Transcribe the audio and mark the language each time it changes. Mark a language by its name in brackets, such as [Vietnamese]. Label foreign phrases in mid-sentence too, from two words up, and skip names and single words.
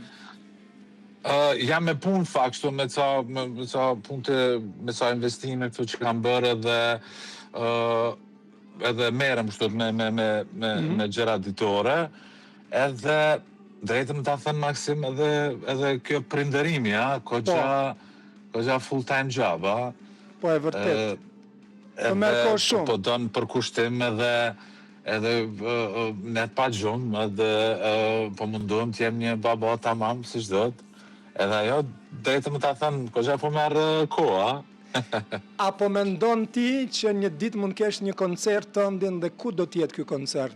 [Albanian] Jam me punë fakt, kështu me ca punte, me ca investime këtu që kam bërë edhe merrem kështu me gjëra ditore. Edhe drejtëm ta thënë Maksim, edhe kjo prindërimi, koxha [English] full time job, [Albanian] a? Po e vërtet. Po merr kohë shumë. Po don për kushtim edhe net pa gjumë, edhe po mundohem të jem një baba tamam, si çdot. Edhe ajo, drejtëm ta thënë, koxha po merr koha. Apo mendon ti që një ditë mund kesh një koncert tëndin dhe ku do t'jetë ky koncert?